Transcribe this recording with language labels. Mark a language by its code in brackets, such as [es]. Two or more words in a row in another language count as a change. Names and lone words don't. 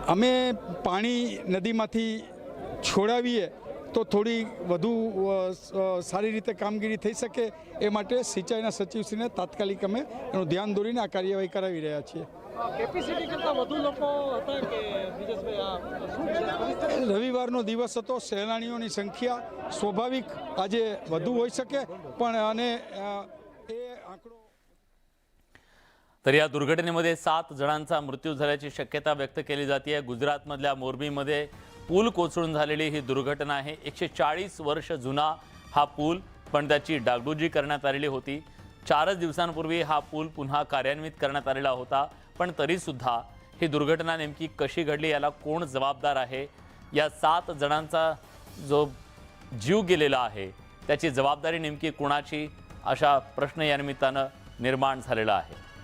[gu] અમે પાણી નદીમાંથી છોડાવીએ તો થોડી વધુ સારી રીતે કામગીરી થઈ શકે એ માટે સિંચાઈના સચિવશ્રીને તાત્કાલિક અમે એનું ધ્યાન દોરીને આ કાર્યવાહી કરાવી રહ્યા છીએ। કેપેસિટી કરતાં વધુ લોકો હતા કે વિજેશભાઈ, આ શું છે પરિસ્થિતિ? રવિવારનો દિવસ હતો, સહેલાણીઓની સંખ્યા સ્વાભાવિક આજે વધુ હોઈ શકે, પણ અને એ આંકડો [mr] तर या दुर्घटनेमध्ये 7 जणांचा मृत्यू झाल्याची शक्यता व्यक्त केली जाते। गुजरातमधल्या मोरबीमध्ये पूल कोसळून झालेली ही दुर्घटना आहे। 140 वर्ष जुना हा पूल, पण त्याची डागडुजी करण्यात आलेली होती। 4 दिवसांपूर्वी हा पूल पुन्हा कार्यान्वित करण्यात आलेला होता, पण तरी सुद्धा ही दुर्घटना नेमकी कशी घडली, याला कोण जबाबदार आहे, या 7 जणांचा जो जीव गेलेला आहे त्याची जबाबदारी नेमकी कोणाची, अशा प्रश्न या निमित्ताने निर्माण झालेला आहे।